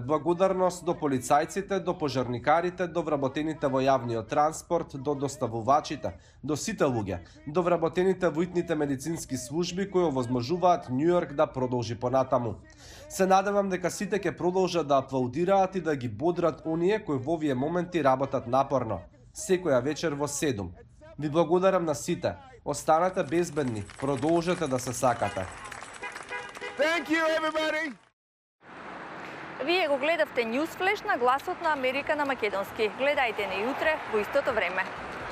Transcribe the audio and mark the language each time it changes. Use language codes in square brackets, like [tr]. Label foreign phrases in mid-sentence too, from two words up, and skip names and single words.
[mk] Благодарност до полицајците, до пожарникарите, до вработените во јавниот транспорт, до доставувачите, до сите луѓе, до вработените во итните медицински служби кои овозможуваат Њу Јорк да продолжи понатаму. Се надевам дека сите ќе продолжат да аплаудираат и да ги бодрат оние кои во овие моменти работат напорно. Секоја вечер во 7. Ви благодарам на сите. Останете безбедни, продолжете да се сакате. [en] Thank you, everybody! [mk] Вие го гледавте Ньюс Флеш на Гласот на Америка на македонски. Гледајте не утре во истото време.